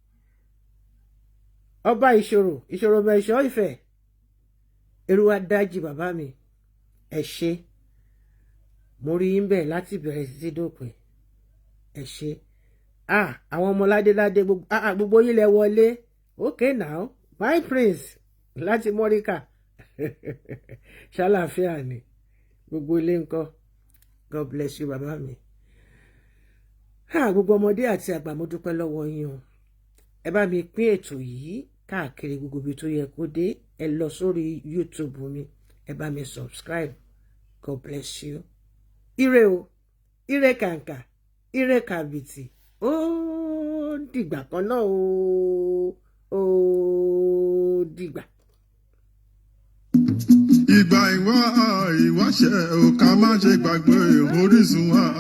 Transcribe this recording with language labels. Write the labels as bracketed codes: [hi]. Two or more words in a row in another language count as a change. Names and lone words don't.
[yo] Ọba ìṣòro mẹ́ṣọ́ ìfẹ́, Èrúwà dájì bàbá mi, ẹ ṣé. Mo rí yín bẹ́ẹ̀ láti bẹ̀rẹ̀ títí dópin, ẹ ṣé. Àwọn ọmọ ládéládé gbogbo yín lẹ wọlé. [en] Okay now, my prince láti Mọ́ríkà. [yo] Ṣàlàáfíà ni gbogbo ilé ńkọ́. [en] God bless you [yo] bàbá mi. Gbogbo ọmọdé àti àgbà mo dúpẹ́ lọ́wọ́ yín o. Ẹ bá mi pín ètò yìí káàkiri gbogbo ibi tó yẹ kó dé. Ẹ lọ sórí YouTube mi, ẹ bá mi subscribe. [en] God bless you. [yo] Ire o, ire kàǹkà, ire kàbìtì. Ó dìgbà kan náà o, ó dìgbà. Ìgbà ìwáṣẹ̀ o ká má ṣe gbàgbé orísun wa o.